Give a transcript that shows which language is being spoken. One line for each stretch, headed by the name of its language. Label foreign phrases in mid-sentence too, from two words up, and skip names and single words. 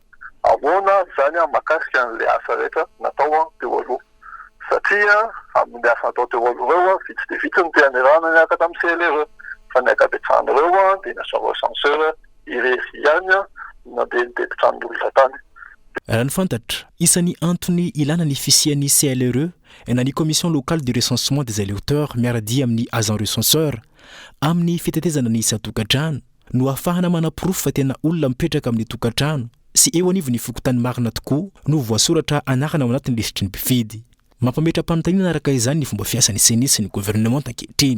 Malagasy: Ahoana zany mahakasika an'le asa rehetra natao teo aloha satria amin'ny asa natao teo aloha reo vitsy de vitsy ny te-anerana miaraka tamin'ny CLRE fa ny ankabetsahana reo dia ny
French: agent recenseur
Malagasy: irery ihany nandeha nitety-tranon'olona tany. Raha ny fantatra, isan'ny antony ilana ny fisian'ny CLRE na ny
French: commission locale du recensement des électeurs
Malagasy: miaradia amin'ny
French: agent recenseur
Malagasy: amin'ny fitetezana ny isa-tokantrano no ahafahana manaporofo fa tena olona mipetraka amin'ny tokantrano sy eo anivo ny fokotany marina tokoa no voasoratra anarana ao anatin'ny lisitry ny mpifidy. Mampametra-panontaniana araka izany ny fomba fiasan'ny CENI sy ny gouvernement ankehitriny.